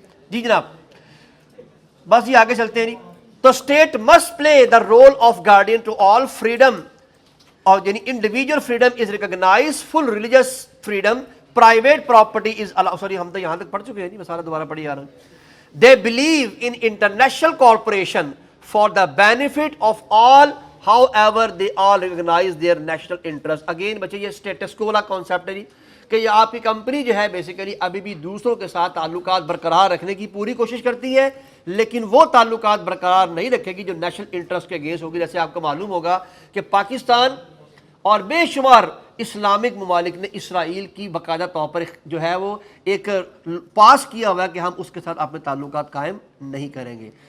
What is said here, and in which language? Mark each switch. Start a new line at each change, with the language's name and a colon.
Urdu: جی جناب, بس یہ آگے چلتے ہیں. نہیں تو
English: state must play the role of guardian to all freedom,
Urdu: اور یعنی
English: Individual freedom is recognise, full religious freedom, private property is allow.
Urdu: Sorry ہم تو یہاں تک پڑھ چکے ہیں, میں سارا دوبارہ پڑھی جا رہا ہوں.
English: They believe in international corporation for the benefit of all, however they all recognise their national interest.
Urdu: Again بچے یہ اسٹیٹس کو والا کانسیپٹ ہے جی, کہ یہ آپ کی کمپنی جو ہے بیسیکلی ابھی بھی دوسروں کے ساتھ تعلقات برقرار رکھنے کی پوری کوشش کرتی ہے, لیکن وہ تعلقات برقرار نہیں رکھے گی جو نیشنل انٹرسٹ کے اگینسٹ ہوگی. جیسے آپ کو معلوم ہوگا کہ پاکستان اور بے شمار اسلامک ممالک نے اسرائیل کی باقاعدہ طور پر جو ہے وہ ایک پاس کیا ہوا ہے کہ ہم اس کے ساتھ اپنے تعلقات قائم نہیں کریں گے.